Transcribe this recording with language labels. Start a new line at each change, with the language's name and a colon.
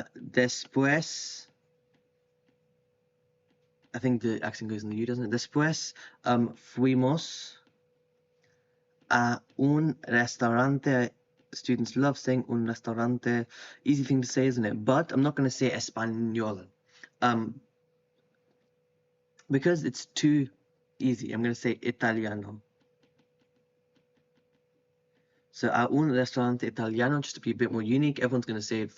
English: Después, I think the accent goes in the U, doesn't it?
Spanish: Después, fuimos a un restaurante.
English: Students love saying
Spanish: un restaurante.
English: Easy thing to say, isn't it? But I'm not going to say español. Because it's too easy, I'm going to say italiano. So
Spanish: a un restaurante italiano,
English: just to be a bit more unique, everyone's going to say it.